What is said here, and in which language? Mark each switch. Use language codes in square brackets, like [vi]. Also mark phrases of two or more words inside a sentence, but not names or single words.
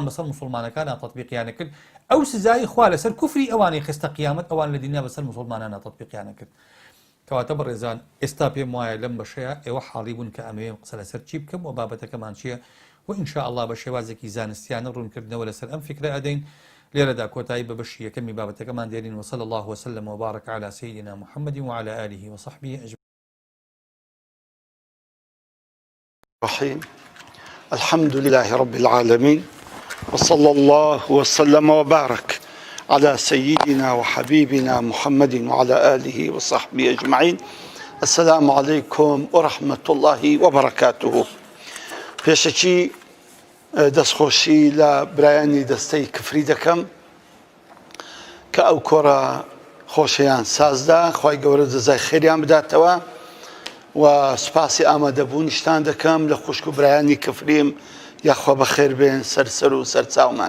[ckb] بەسەر مسلمانەکانە تەطبیقیانە کرد ئەو سزای خوا لەسەر کوفری ئەوانەی خستە قیامەت ئەوان لە دنیا بەسەر مسلمانانە تەطبیقیانە کرد کەواتە بەڕێزان ئێستا پێم وایە لەم بەشەیە ئێوە حاڵی بوون کە ئەمەوێ قسە لەسەر چی بکەم و بابەتەکەمان چییە و [ar] ئینشاء الله [ckb] بە شێوازێکی زانستیانە ڕوونکردنەوە لەسەر ئەم فکرە ئەدەین لێرەدا کۆتایی بە بەشی یەکەمی بابەتەکەمان دێنین [ar] وصلى الله وسلم وبارك على سيدنا محمد وعلى آله وصحبه أجمعين. الرحيم الحمد لله رب العالمين وصلى الله وسلم وبارك على سيدنا وحبيبنا محمد وعلى آله وصحبه أجمعين. السلام عليكم ورحمة الله وبركاته. [ckb] پێشەکی دەستخۆشی لە برایانی دەستەی کفری دەکەم کە ئەو کۆڕە خۆشیان سازدا خوای گەورە جەزای خێریان بداتەوە و سوپاسی ئامادەبوونیشتان دەکەم لە خوشک و برایانی کفریم یاخوا بەخێر بێن سەر و سەرچاومان.